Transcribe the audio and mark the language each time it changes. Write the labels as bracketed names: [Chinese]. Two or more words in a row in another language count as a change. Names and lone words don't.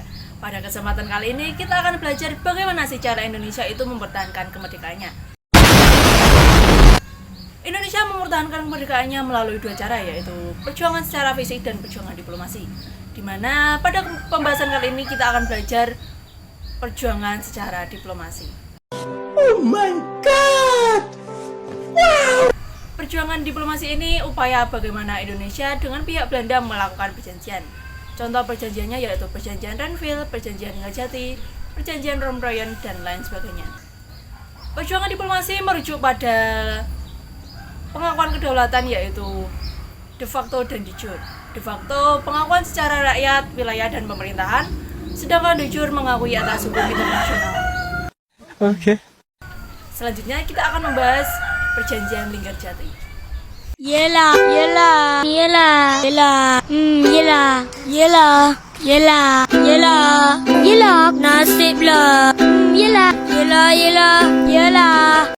[Indonesian] Pada kesempatan kali ini kita akan belajar bagaimana sih cara Indonesia itu mempertahankan kemerdekaannya. Indonesia mempertahankan kemerdekaannya melalui dua cara, yaitu perjuangan secara fisik dan perjuangan diplomasi. Dimana pada pembahasan kali ini kita akan belajar perjuangan secara diplomasi. [English] Oh my God! [Indonesian] Perjuangan diplomasi ini upaya bagaimana Indonesia dengan pihak Belanda melakukan perjanjian. Contoh perjanjiannya yaitu perjanjian Renville, perjanjian Ngajati, perjanjian Romroyen, dan lain sebagainya. Perjuangan diplomasi merujuk pada pengakuan kedaulatan yaitu [Latin] de facto [Indonesian] dan [Latin] de jure. De facto [Indonesian] pengakuan secara rakyat, wilayah, dan pemerintahan, sedangkan [Latin] de jure [Indonesian] mengakui atas hukum internasional. Okay. Selanjutnya kita akan membahas perjanjian Linggarjati. [Malay] Yelah, yelah, yelah, yelah, yelah, yelah, yelah, yelah, yelah, nasib lah, yelah, yelah, yelah, yelah.